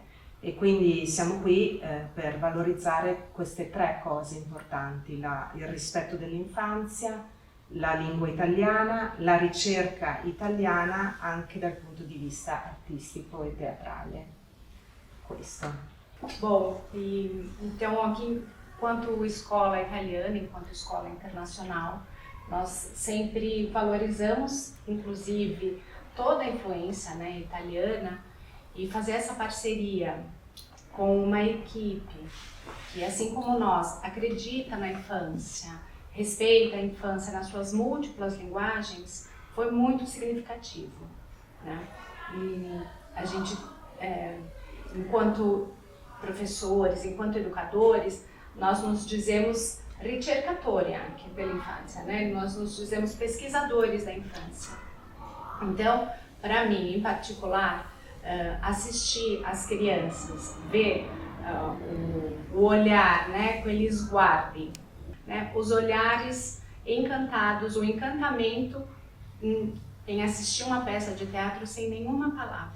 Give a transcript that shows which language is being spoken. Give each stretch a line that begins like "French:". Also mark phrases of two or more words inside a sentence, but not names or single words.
Italian: E quindi siamo qui per valorizzare queste tre cose importanti: il rispetto dell'infanzia, la lingua italiana, la ricerca italiana anche dal punto di vista artistico e teatrale. Questo.
Portuguese: Bom, então aqui, enquanto escola italiana, enquanto escola internacional, nós sempre valorizamos, inclusive, toda a influência, né, italiana, e fazer essa parceria com uma equipe que, assim como nós, acredita na infância, respeita a infância nas suas múltiplas linguagens, foi muito significativo, né? E a gente, enquanto professores, enquanto educadores, nós nos dizemos
Italian: ricercatori anche
Portuguese: pela infância, né? Nós nos dizemos pesquisadores da infância. Então, para mim, em particular, assistir as crianças, ver o olhar, né, com eles guardem, né, os olhares encantados, o encantamento em assistir uma peça de teatro sem nenhuma palavra.